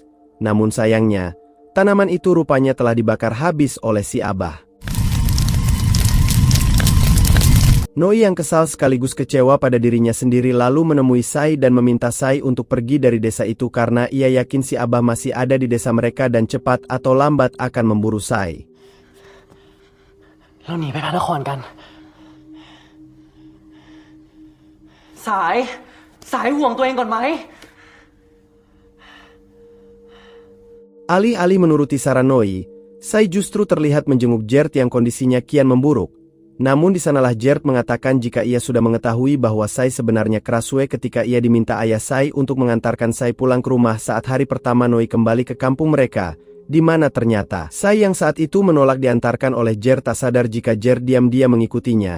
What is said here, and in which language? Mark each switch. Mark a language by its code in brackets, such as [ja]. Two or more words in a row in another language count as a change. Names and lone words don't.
[id] Namun sayangnya, tanaman itu rupanya telah dibakar habis oleh si Abah. Noi yang kesal sekaligus kecewa pada dirinya sendiri lalu menemui Sai dan meminta Sai untuk pergi dari desa itu karena ia yakin si Abah masih ada di desa mereka dan cepat atau lambat akan memburu Sai. [th] เราหนีไปพระนครกัน สายห่วงตัวเองก่อนไหม [id] Alih-alih menuruti saran Noi, Sai justru terlihat menjenguk Gert yang kondisinya kian memburuk. Namun di sanalah Gert mengatakan jika ia sudah mengetahui bahwa Sai sebenarnya Krasue ketika ia diminta ayah Sai untuk mengantarkan Sai pulang ke rumah saat hari pertama Noi kembali ke kampung mereka, di mana ternyata Sai yang saat itu menolak diantarkan oleh Gert tak sadar jika Gert diam-diam mengikutinya.